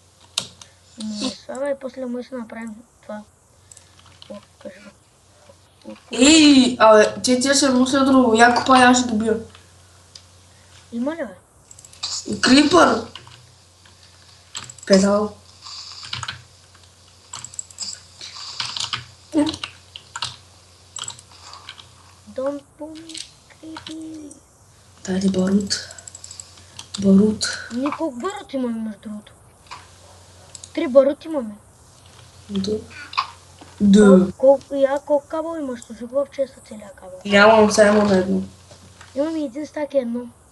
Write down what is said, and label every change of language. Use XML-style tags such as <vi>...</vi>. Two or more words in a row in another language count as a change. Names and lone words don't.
<bg>Стрела. Не слагай, после му ще направим това. О, кажи го. Ей, абе, те ще мисля друго. Я копа, я ще добия. Има ли, бе? И крипър. Педал.</bg> <en>Don't boom, creepy.</en> <bg>Дай барут. Барут. Ние колко барут имаме, между другото? 3 барут имаме. Да. Колко кабел имаш? Служи го в честа целия кабел. Нямам само на едно. Имам и един стак и едно.</bg>